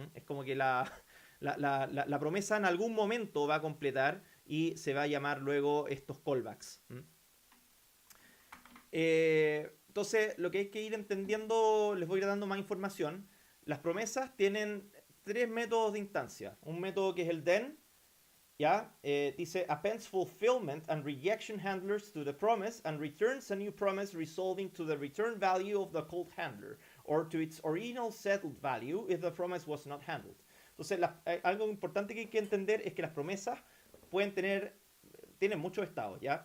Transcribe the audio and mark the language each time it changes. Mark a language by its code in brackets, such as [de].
[es] Es como que la promesa en algún momento va a completar y se va a llamar luego estos callbacks. Entonces, lo que hay que ir entendiendo, les voy a ir dando más información. Las promesas tienen tres métodos de instancia. Un método que es el then, ¿ya? [en] Dice appends fulfillment and rejection handlers to the promise and returns a new promise resolving to the return value of the called handler or to its original settled value if the promise was not handled. [es] Entonces, algo importante que hay que entender es que las promesas tienen muchos estados, ¿ya?